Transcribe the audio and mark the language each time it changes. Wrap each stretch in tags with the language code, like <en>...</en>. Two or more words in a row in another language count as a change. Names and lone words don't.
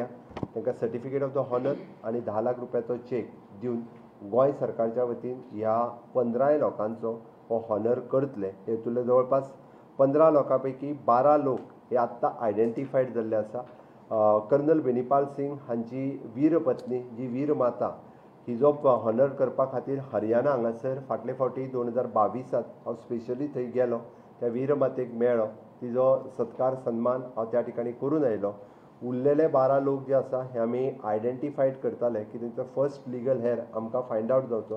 <kok>तांकां</kok> <en>certificate of the honour</en> <kok>आनी 10 लाख रुपयाचो चेक दिवन गोंय सरकारच्या वतीन ह्या 15 लोकांचो हो हॉनर करतले. हेतूंतले जवळपास 15 लोकां पैकी 12 लोक हे आत्तां आयडेंटिफायड जाल्ले आसा. कर्नल बेनीपाल सिंग हांची वीर पत्नी जी वीर माता हिजो हॉनर करपा खातीर हरियाणा हांगासर फाटले फावटी 2022 हांव स्पेशली थंय गेलो, त्या वीर मातेक मेळ्ळो, तिजो सत्कार सन्मान हांव त्या ठिकाणी करून आयलो. उरलेले 12 लोक जे आसा हे आमी आयडेंटिफायड करताले की तेंचो</kok> <en>first legal heir</en> <kok>आमकां</kok> <en>find out</en> <kok>जावचो.</kok>